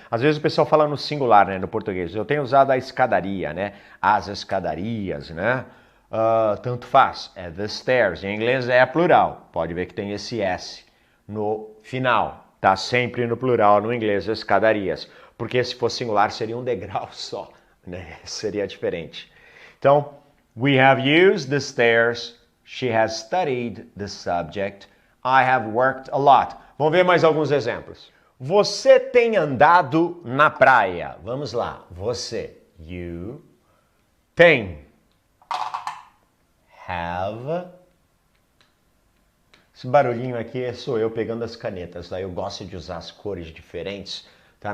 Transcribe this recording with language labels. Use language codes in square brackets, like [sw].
[pt] Às vezes o pessoal fala no singular, né, no português. Eu tenho usado a escadaria, né, as escadarias, né. Tanto faz, é the stairs. Em inglês é plural. Pode ver que tem esse S no final. Tá sempre no plural no inglês, escadarias. Porque se fosse singular seria um degrau só, né? Seria diferente. [en] Então, we have used the stairs. She has studied the subject. I have worked a lot. [pt] Vamos ver mais alguns exemplos. Você tem andado na praia. Vamos lá. Você. You. Tem. [en] Have. [pt] Esse barulhinho aqui sou eu pegando as canetas. Daí eu gosto de usar as cores diferentes. Tá?